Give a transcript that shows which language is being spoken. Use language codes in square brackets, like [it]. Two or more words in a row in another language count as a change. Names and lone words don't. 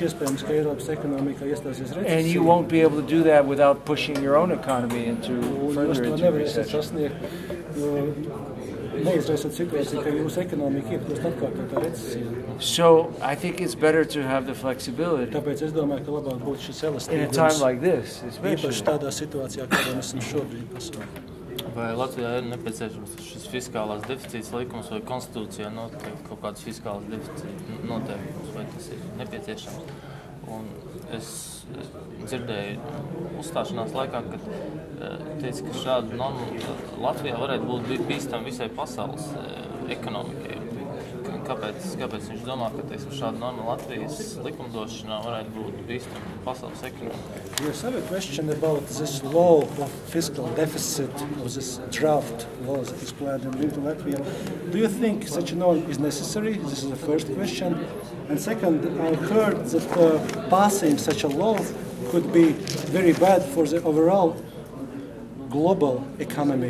[en] And you won't be able to do that without pushing your own economy further into recession. So I think it's better to have the flexibility in a time like this, especially. [lv] Vai Latvijā ir nepieciešams šis fiskālās deficīts likums vai konstitūcijā noteikti kaut kāds fiskālās deficīts noteikums, vai tas ir nepieciešams? Un es dzirdēju uzstāšanās laikā, kad teica, ka šāda norma Latvijā varētu būt bīstama visai pasaules ekonomikai. Kāpēc viņš domā, ka šāda norma Latvijas likumdošanā varētu būt bīstama pasaules ekonomikai? [en] Yes, I have a question about this law of fiscal deficit, of this draft law that is planned in Latvia. Do you think such a norm is necessary? This is the first question. And second, I heard that passing such a law could be very bad for the overall global economy.